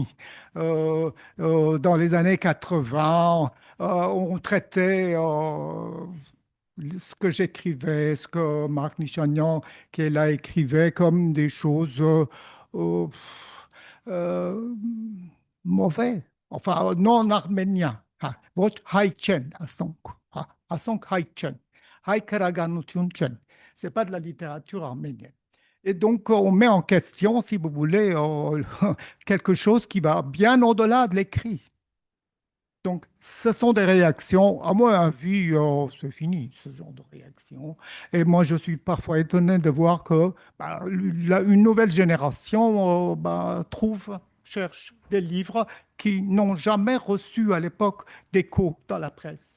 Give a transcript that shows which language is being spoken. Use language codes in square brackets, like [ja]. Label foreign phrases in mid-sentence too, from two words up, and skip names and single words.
[fr] Dans les années 80, on traitait ce que j'écrivais, ce que Marc Nichanian, qui est là, écrivait comme des choses euh, euh, mauvais, enfin non arméniens. Ha, [hy] ոչ հայ չեն, ասոնք, ha, ասոնք հայ չեն, հայ քրագանություն չեն. [fr] C'est pas de la littérature arménienne. Et donc, on met en question, si vous voulez, quelque chose qui va bien au-delà de l'écrit. Donc, ce sont des réactions. À mon avis, c'est fini, ce genre de réaction. Et moi, je suis parfois étonné de voir que bah, une nouvelle génération cherche des livres qui n'ont jamais reçu à l'époque d'écho dans la presse.